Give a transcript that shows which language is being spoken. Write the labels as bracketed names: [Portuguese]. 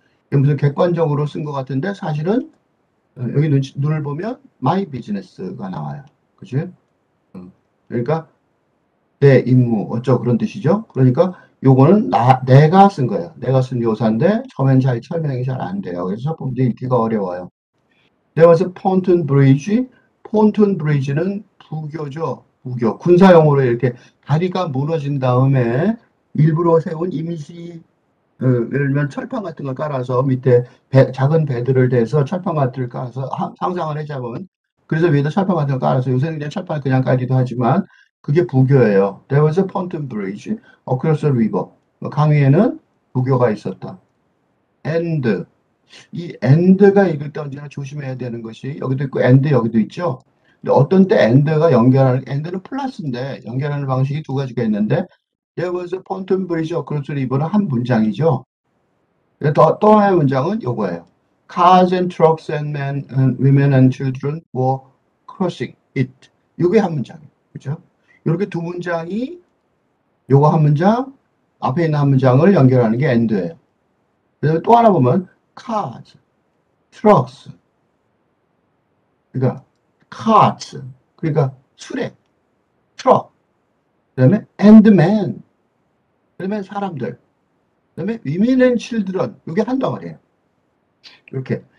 [Korean] 무슨 객관적으로 쓴 것 같은데 사실은 여기 눈을 보면 [English] my business [Korean] 가 나와요. 그치? 그러니까 내 임무 어쩌고 그런 뜻이죠. 그러니까 요거는 내가 쓴 거예요. 내가 쓴 묘사인데 처음엔 잘 설명이 잘 안 돼요. 그래서 첫 번째 읽기가 어려워요. [English] There was a pontoon bridge. [Korean] pontoon bridge는 부교죠. 부교. 군사용어로 이렇게 다리가 무너진 다음에 일부러 세운 임시 예를 들면 철판 같은 걸 깔아서 밑에 작은 배들을 대서 철판 같은 걸 깔아서 상상을 해자면 그래서 위에다 철판 같은 걸 깔아서 요새는 그냥 철판을 그냥 깔기도 하지만 그게 부교예요. [English] There was a pontoon bridge across the river. [Korean] 강 위에는 부교가 있었다. And 이 and가 읽을 때 언제나 조심해야 되는 것이 여기도 있고 and 여기도 있죠. 근데 어떤 때 and가 연결하는 and는 플러스인데 연결하는 방식이 두 가지가 있는데 [English] There was a pontoon bridge across the river [Korean] 는 한 문장이죠. 또 하나의 문장은 요거예요. Cars and trucks and men and women and children were crossing it. 요게 한 문장이에요. 그죠? 이렇게 두 문장이 요거 한 문장, 앞에 있는 한 문장을 연결하는 게 and예요. 그래서 또 하나 보면 cars, trucks, 그러니까 carts, 그러니까 수레, truck, 그다음에 and men, 그다음에 사람들, 그다음에 [English] women and children, [Korean] 이게 한 덩어리예요. 이렇게.